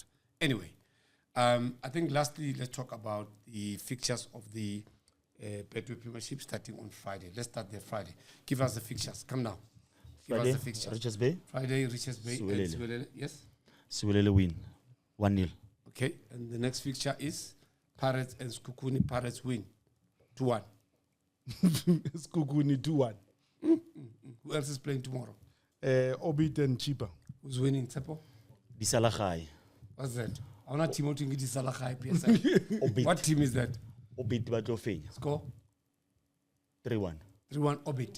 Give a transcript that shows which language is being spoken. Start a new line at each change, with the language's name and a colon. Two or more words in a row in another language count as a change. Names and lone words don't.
English: Anyway, I think lastly, let's talk about the fixtures of the Betway Premiership starting on Friday. Let's start there Friday. Give us the fixtures. Come now. Give us the fixtures. Richards Bay? Friday, Richards Bay. And Siwelele. Yes? Siwelele win. 1-0. Okay. And the next fixture is Pirates and Sekhukhune. Pirates win. 2-1. Sekhukhune 2-1. Who else is playing tomorrow? Obit and Chipa. Who's winning, Tshepo? Disalakhai. What's that? I'm not team outing Disalakhai PSI. What team is that? Obit Batlofenya. Score? 3-1. 3-1 Obit.